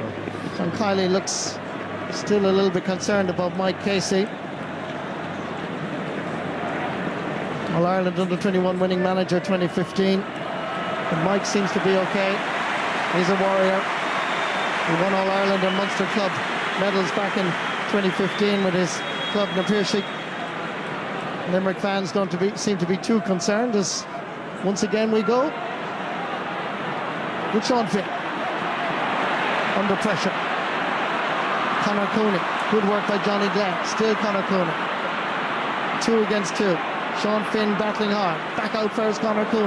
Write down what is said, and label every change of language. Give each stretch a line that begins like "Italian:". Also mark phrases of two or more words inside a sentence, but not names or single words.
English: John Kiley looks still a little bit concerned about Mike Casey. All-Ireland under-21 winning manager 2015. And Mike seems to be okay. He's a warrior. He won All-Ireland and Munster Club medals back in 2015 with his club na Piarsaigh. Limerick fans don't seem to be too concerned, as once again we go with Sean Finn under pressure. Conor Cooney, good work by Johnny Glenn. Still Conor Cooney, 2 against 2. Sean Finn battling hard. Back out first, Conor Cooney.